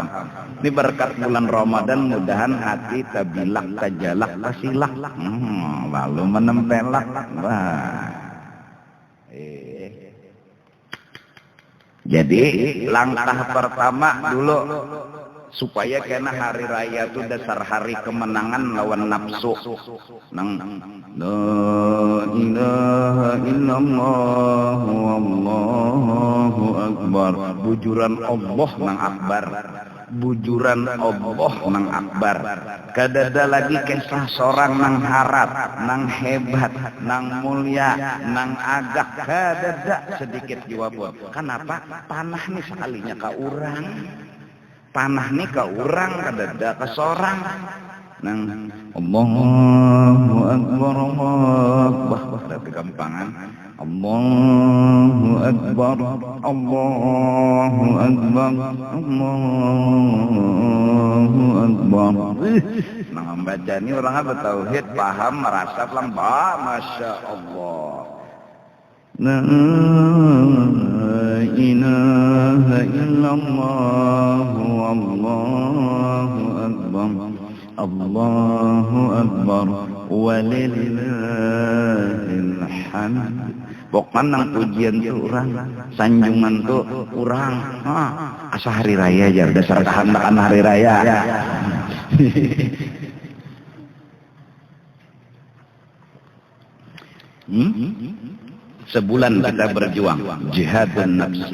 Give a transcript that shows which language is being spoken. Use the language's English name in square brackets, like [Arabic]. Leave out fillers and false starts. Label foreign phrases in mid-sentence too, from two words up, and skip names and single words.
[Banjar] Ini berkat bulan Ramadan, mudahan hati tabilak, tajalak, tasilak, lalu menempelak. Wah. Jadi langkah pertama dulu supaya kena hari raya itu dasar hari kemenangan lawan nafsu. [Arabic] Nang لا إله إلا الله والله أكبر. [Banjar] Bujuran Allah nang akbar. Bujuran Allah nang akbar. Kadada lagi kisah seorang nang harap, nang hebat, nang mulia, nang agak, kadada sedikit jawab. Kenapa? Panah nih sekalinya ke orang. Panah nih ke orang, kadada ke seorang. [Arabic] Nang الله أكبر، الله أكبر, kegampangan. الله أكبر، الله أكبر، الله أكبر. [Banjar] Nah, membaca ini orang bertauhid, paham, merasa lembah, [Arabic] ما شاء الله. لا إله إلا الله، الله أكبر، الله أكبر، ولله الحمد. [Banjar] Pokoknya nang pujian tuh orang, sanjungan tuh orang, asa hari raya aja, dasar kehendakan hari raya. Sebulan kita berjuang, jihad dan nafsi.